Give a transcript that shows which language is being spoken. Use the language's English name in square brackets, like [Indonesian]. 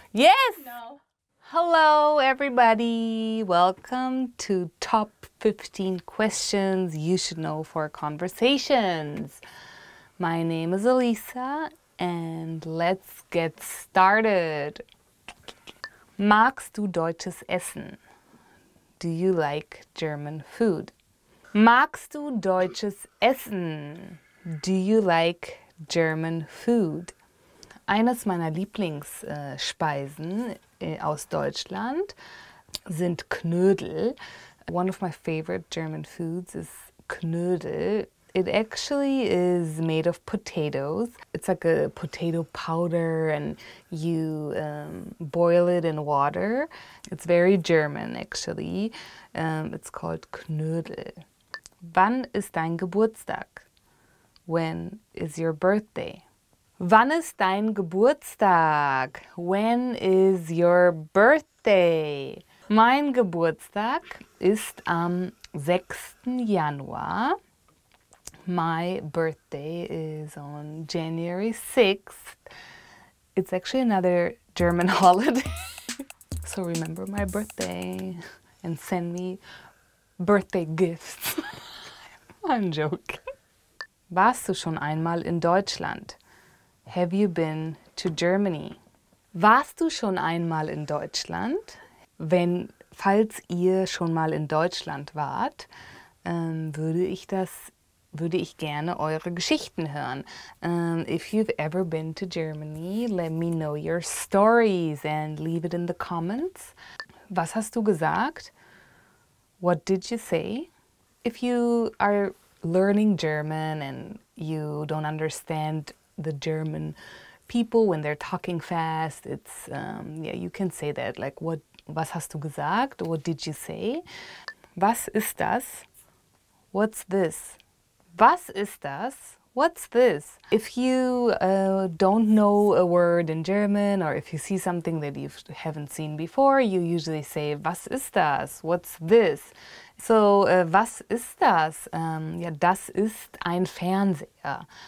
[English] Yes! No. Hello everybody! Welcome to Top 15 Questions You Should Know for Conversations. My name is Elisa and let's get started. [German] Magst du deutsches Essen? [English] Do you like German food? [German] Magst du deutsches Essen? [English] Do you like German food? [German] Eines meiner Lieblingsspeisen aus Deutschland sind Knödel. [English] One of my favorite German foods is Knödel. It actually is made of potatoes. It's like a potato powder and you boil it in water. It's very German actually. It's called Knödel. [German] Wann ist dein Geburtstag? [English] When is your birthday? [German] Wann ist dein Geburtstag? [English] When is your birthday? [German] Mein Geburtstag ist am 6. Januar. [English] My birthday is on January 6th. It's actually another German holiday. So remember my birthday and send me birthday gifts. I'm joking. [German] Warst du schon einmal in Deutschland? [English] Have you been to Germany? [German] Warst du schon einmal in Deutschland? Falls ihr schon mal in Deutschland wart, würde ich das würde ich gerne eure Geschichten hören. [English] If you've ever been to Germany, let me know your stories and leave it in the comments. [German] Was hast du gesagt? [English] What did you say? If you are learning German and you don't understand the German people when they're talking fast, it's yeah, you can say that, like, [German] was hast du gesagt? [English] What did you say? [German] Was ist das? [English] What's this? [German] Was ist das? [English] What's this? If you don't know a word in German, or if you see something that you haven't seen before, you usually say, [German] was ist das? [English] What's this? So, [German] was ist das? Ja, das ist ein Fernseher.